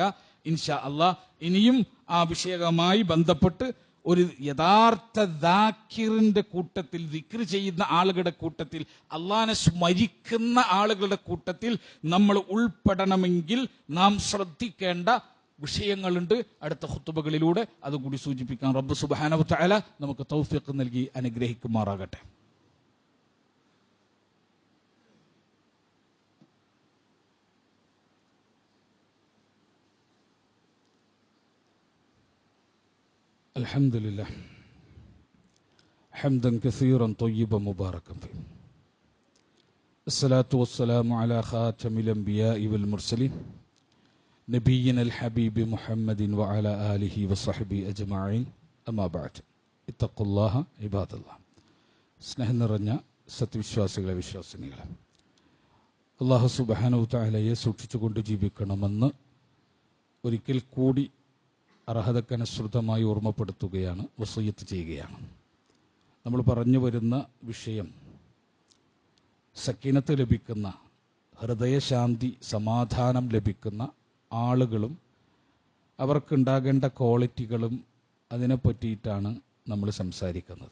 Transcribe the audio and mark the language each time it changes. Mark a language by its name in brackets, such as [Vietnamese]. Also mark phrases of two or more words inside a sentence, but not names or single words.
[Arabic] إن شاء الله [Malayalam] ഇനിയും ആ വിഷയവുമായി ബന്ധപ്പെട്ട് ഒരു യഥാർത്ഥ ദാക്കിറിന്റെ കൂട്ടത്തിൽ, ദിക്റ് ചെയ്യുന്ന ആളുകളുടെ കൂട്ടത്തിൽ, അള്ളാഹനെ സ്മരിക്കുന്ന ആളുകളുടെ കൂട്ടത്തിൽ നമ്മൾ ഉൾപ്പെടണമെങ്കിൽ നാം ശ്രദ്ധിക്കേണ്ട വിഷയങ്ങളുണ്ട്. അടുത്ത ഖുതുബകളിലൂടെ അതുകൂടി സൂചിപ്പിക്കാൻ [Arabic] رب سبحانه وتعالى [Malayalam] നമുക്ക് തൗഫീഖ് നൽകി അനുഗ്രഹിക്കുമാറാകട്ടെ. [Arabic] الحمد لله حمدا كثيرا طيبا مباركا فيه. الصلاة والسلام على خاتم الأنبياء والمرسلين نبينا الحبيب محمد وعلى آله وصحبه أجمعين. أما بعد اتقوا الله عباد الله. [Malayalam] സ്നേഹം നിറഞ്ഞ സത്യവിശ്വാസികളെ, വിശ്വാസിനികളെ, [Arabic] الله سبحانه وتعالى [Malayalam] സൂക്ഷിച്ചുകൊണ്ട് ജീവിക്കണമെന്ന് ഒരിക്കൽ കൂടി അർഹതക്കനുസൃതമായി ഓർമ്മപ്പെടുത്തുകയാണ്, വസിയ്യത്ത് ചെയ്യുകയാണ്. നമ്മൾ പറഞ്ഞു വരുന്ന വിഷയം സക്കീനത്ത് ലഭിക്കുന്ന, ഹൃദയശാന്തി, സമാധാനം ലഭിക്കുന്ന ആളുകളും അവർക്കുണ്ടാകേണ്ട ക്വാളിറ്റികളും അതിനെ പറ്റിയിട്ടാണ് നമ്മൾ സംസാരിക്കുന്നത്.